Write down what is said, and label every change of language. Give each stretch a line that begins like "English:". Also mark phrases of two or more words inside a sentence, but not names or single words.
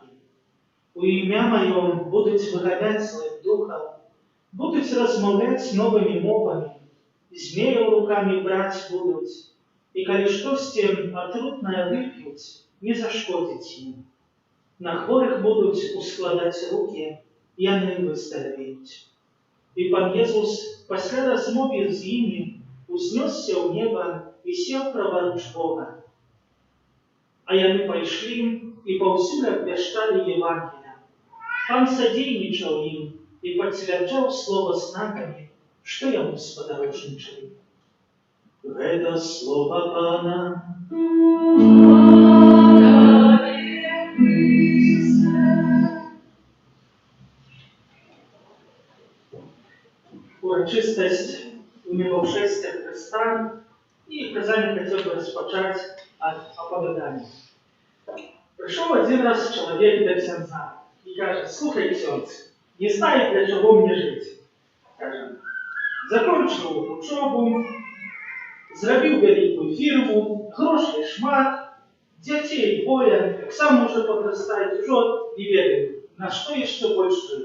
Ukrainian: У ім'я Моє будуть виганяти злих духів, будуть розмовляти новими мовами, змеїв руками брати будуть, і коли щось отрутне вип'ють, не зашкодить їм. На хворих будуть ускладати руки, і вони виздоровіють». І Пан Єсус після розмови з ними узнесся в небо і сів праворуч Бога.
Belarusian: А яны пайшлі і паўсюль абвяшчалі Евангелие. Пан садзейнічаў ім і пацвярджаў слова знакамі, што яму спадарожнічалі. Гэта слова Пана. Урачыстасць умілаўшэсця Христа і казанне хацеў бы распачаць ад апавядання.
Russian: Пришел один раз человек до ксяндза и кажет: «Слухай, ксяндз, не знаю, для чего мне жить. Скажем, закончил учебу,
Ukrainian: зробив великую
Russian: фирму,
Belarusian: грошей шмат,
Russian: детей двое, как сам уже подрастает, уже
Belarusian: не ведаю,
Russian: на что еще больше жить.